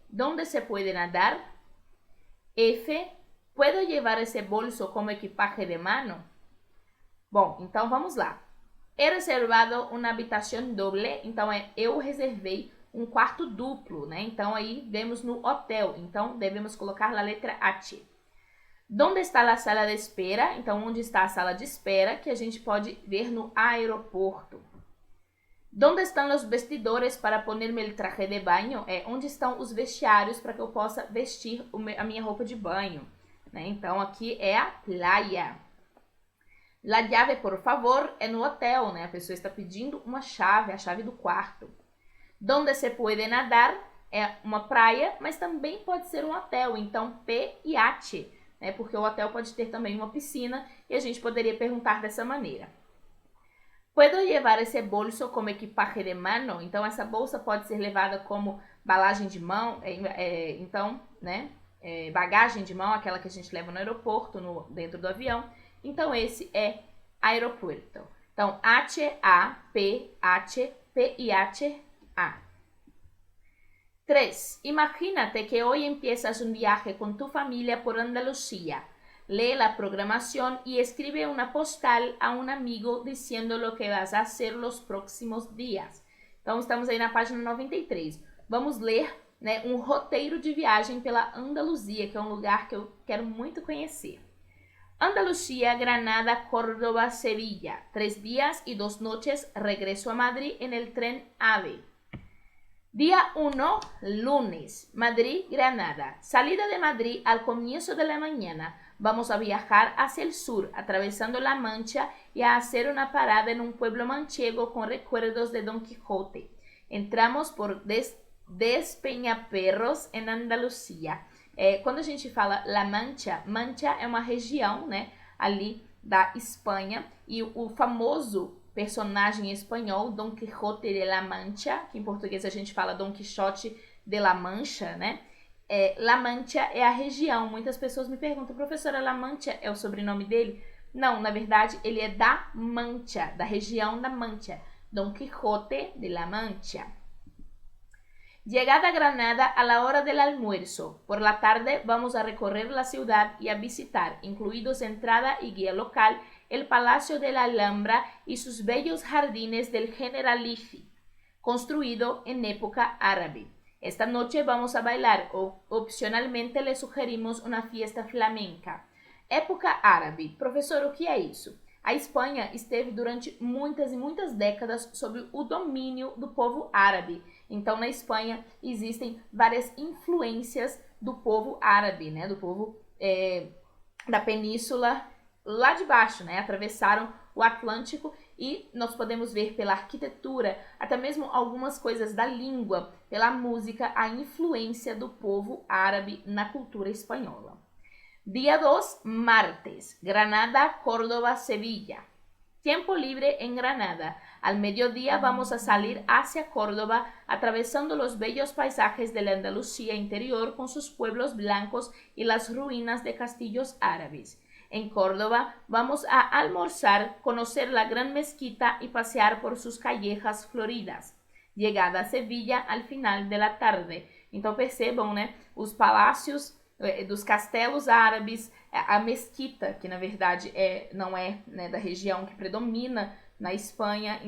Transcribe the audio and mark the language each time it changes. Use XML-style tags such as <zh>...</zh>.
<es>¿Dónde se puede nadar? F. ¿Puedo llevar ese bolso como equipaje de mano?</es> <pt>Bom, então vamos lá.</pt> <es>He reservado uma habitação doble,</es> <pt>então eu reservei um quarto duplo, né? Então aí vemos no hotel, então devemos colocar a letra H.</pt> <es>¿Dónde está a sala de espera?</es> <pt>Então onde está a sala de espera, que a gente pode ver no aeroporto.</pt> <es>¿Dónde están los vestidores para ponerme el traje de baño?</es> <pt>Onde estão os vestiários para que eu possa vestir a minha roupa de banho, né? Então aqui é a playa.</pt> <es>La llave, por favor,</es> <pt>é no hotel, né? A pessoa está pedindo uma chave, a chave do quarto.</pt> <es>Donde se puede nadar</es> <pt>é uma praia, mas também pode ser um hotel, então P e H, né? Porque o hotel pode ter também uma piscina e a gente poderia perguntar dessa maneira.</pt> <es>¿Puedo llevar esse bolso como equipaje de mano?</es> <pt>Então, essa bolsa pode ser levada como balagem de mão, então, né? Bagagem de mão, aquela que a gente leva no aeroporto, dentro do avião. Então, esse é aeropuerto. Então, H-A-P-H-P-I-H-A. 3.</pt> <es>Imagínate que hoy empiezas un viaje con tu familia por Andalucía. Lee la programación y escribe una postal a un amigo diciendo lo que vas a hacer los próximos días.</es> <pt>Então, estamos aí na página 93. Vamos ler, né, um roteiro de viagem pela Andaluzia, que é um lugar que eu quero muito conhecer.</pt> <es>Andalucía, Granada, Córdoba, Sevilla. 3 días y 2 noches. Regreso a Madrid en el tren AVE. Día 1, lunes, Madrid-Granada. Salida de Madrid al comienzo de la mañana. Vamos a viajar hacia el sur, atravesando La Mancha y a hacer una parada en un pueblo manchego con recuerdos de Don Quijote. Entramos por Despeñaperros, em Andalucía.</es> <pt>Quando a gente fala La Mancha, Mancha é uma região, né, ali da Espanha, e o famoso personagem espanhol Don Quijote de la Mancha, que em português a gente fala Don Quixote de la Mancha, né? La Mancha é a região. Muitas pessoas me perguntam, professora, La Mancha é o sobrenome dele? Não, na verdade, ele é da Mancha, da região da Mancha.</pt> <es>Don Quijote de la Mancha. Llegada a Granada a la hora del almuerzo. Por la tarde vamos a recorrer la ciudad y a visitar, incluidos entrada y guía local, el Palacio de la Alhambra y sus bellos jardines del Generalife, construido en época árabe. Esta noche vamos a bailar o opcionalmente le sugerimos una fiesta flamenca.</es> <pt>Época árabe. Professor, o que é isso? A Espanha esteve durante muitas e muitas décadas sob o domínio do povo árabe. Então, na Espanha existem várias influências do povo árabe, né? Do povo da península lá de baixo, né? Atravessaram o Atlântico e nós podemos ver pela arquitetura, até mesmo algumas coisas da língua, pela música, a influência do povo árabe na cultura espanhola.</pt> <es>Día 2, martes, Granada, Córdoba, Sevilla. Tiempo libre en Granada. Al mediodía vamos a salir hacia Córdoba, atravesando los bellos paisajes de la Andalucía interior con sus pueblos blancos y las ruinas de castillos árabes. En Córdoba vamos a almorzar, conocer la gran mezquita y pasear por sus callejas floridas. Llegada a Sevilla al final de la tarde.</es> <pt>Então percebam, né, os palácios dos castelos árabes, a mesquita, que na verdade não é, né, da região que predomina na Espanha.</pt>